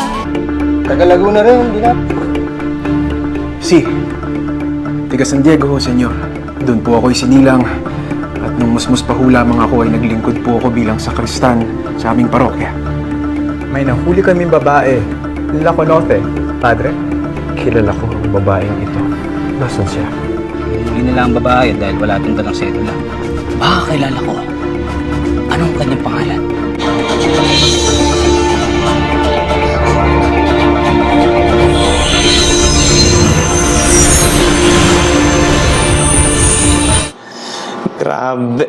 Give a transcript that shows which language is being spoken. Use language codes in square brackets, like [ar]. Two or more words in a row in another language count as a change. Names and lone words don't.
[tl] Taga Laguna rin, hindi na. Si, taga San Diego ho, senyor. Doon po ako'y sinilang. At nung musmus pa ho lamang ako ay naglingkod po ako bilang sakristan sa aming parokya. May nahuli kaming babae. [es] La conoce, padre? [tl] Kilala ko ang babaeng ito. Nasaan siya? Huli nila ang babae dahil wala itong dalang sedula. Baka kilala ko. Anong kanyang pangalan? Grabe.